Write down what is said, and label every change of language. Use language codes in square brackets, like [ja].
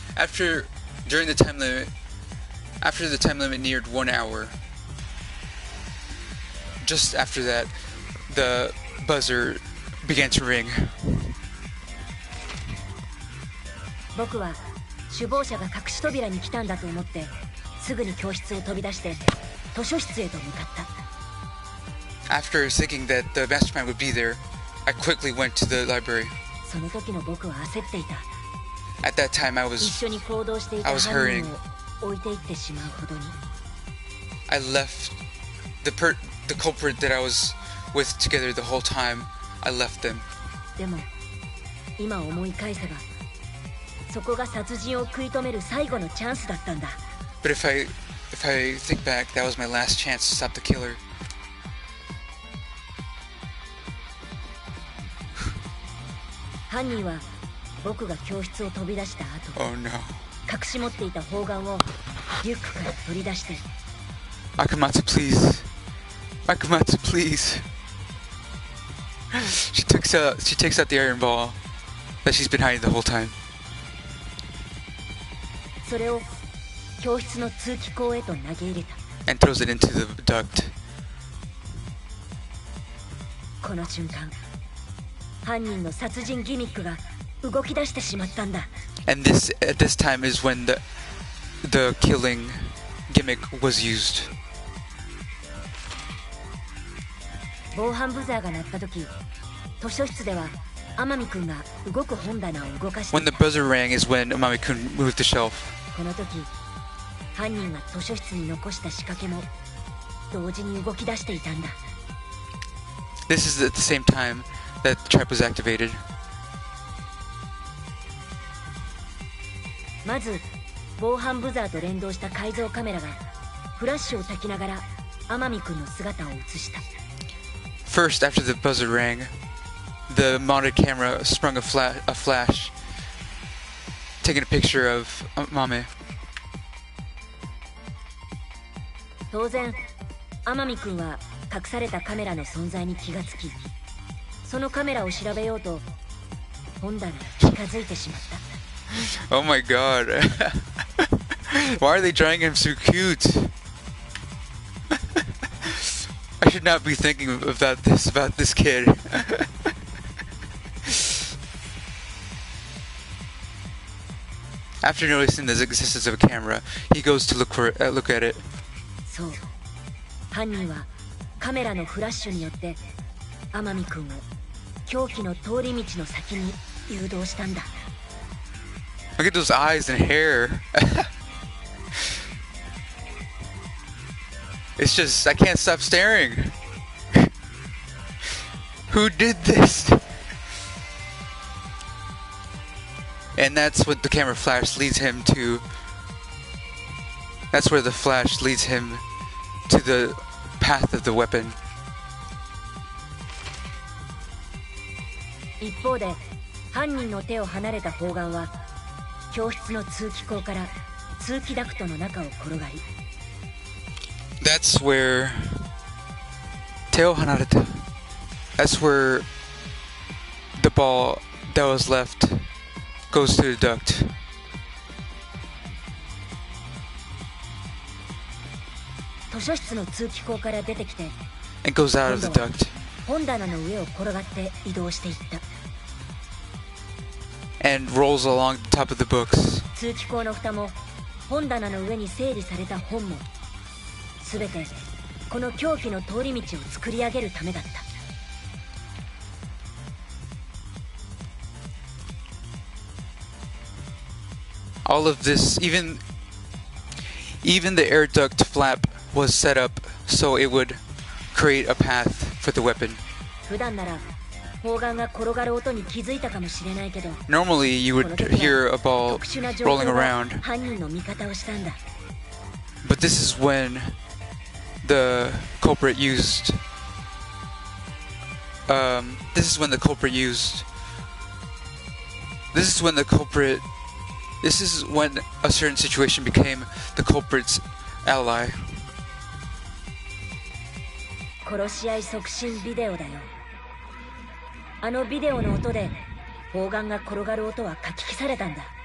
[en] After the time limit neared 1 hour, just after that, the buzzer began to ring. [ja] 僕は首謀者が隠し扉に来たんだと思ってすぐに教室を飛び出して図書室へと向かった。 [en] After thinking that the mastermind would be there, I quickly went to the library. [ja] その時の僕は焦っていた。 [en] At that time, I [ja] 一緒に行動していた [en] was [ja] 犯 [en] hurrying. [ja] 人を置いていってしまうほどに。 [en] I left the culprit that I was with together the whole time. I left them. [ja] でも今思い返せばそこが殺人を食い止める最後のチャンスだったんだ。 [en] But if I think back, that was my last chance to stop the killer. [ja] 犯人は僕が教室を飛び出した後、 [en] Oh no. [ja] 隠し持っていた砲丸をリュックから取り出して、 [en] Akamatsu, please. Akamatsu, please. She takes out the iron ball that she's been hiding the whole time. [ja] それを教室の通気口へと投げ入れた。 [en] And throws it into the duct. [ja] この瞬間、犯人の殺人ギミックが動き出してしまったんだ。 [en] And at this time is when the killing gimmick was used. [ja] 防犯ブザーが鳴った時、図書室では天海くんが動く本棚を動かして [en] When the buzzer rang is when Amami-kun moved the shelf. [ja] この時、犯人が図書室に残した仕掛けも同時に動き出していたんだ。 [en] This is at the same time that the trap was activated. [ja] まず防犯ブザーと連動した改造カメラがフラッシュを焚きながら天海くんの姿を映した。 [en] First, after the buzzer rang, the mounted camera sprung a flash, taking a picture of Mame. [ja] 当然天海くんは隠されたカメラの存在に気がつき、そのカメラを調べようと本棚に近づいてしまった。 [en] Oh my god. Why are they drawing him so cute? I should not be thinking about this kid. After noticing the existence of a camera, he goes to look at it. [ja] そう、犯人はカメラのフラッシュによって天海くんを凶器の通り道の先に誘導したんだ。 [en] Look at those eyes and hair. It's just, I can't stop staring. Who did this? And that's what the camera flash leads him to. That's where the flash leads him to the path of the weapon. [ja] 一方で犯人の手を離れた砲丸は教室の通気口から通気ダクトの中を転がり、 [en] That's where [ja] Teo Hanareta. [en] That's where the ball that was left goes to the duct. [ja] 図書室の通気口から出てきて [en] It goes out of the duct [ja] 本棚の上を転がって移動していった。 [en] and rolls along the top of the books. [ja] 通気口の蓋も本棚の上に整理された本も全てこの凶器の通り道を作り上げるためだった。 [en] All of this, even the air duct flap was set up so it would create a path for the weapon. [ja] 普段なら砲丸が転がる音に気づいたかもしれないけど、 [en] Normally you would hear a ball [ja] 特殊な情 [en] rolling [ja] 報が [en] around, [ja] 犯人の味方をしたんだ。 [en] but this is when the culprit used. This is when the culprit used. This is when the culprit. This is when a certain situation became the culprit's ally. [ja] 殺し合い促進ビデオだよ。あのビデオの音で砲丸が転がる音はかき消されたんだ。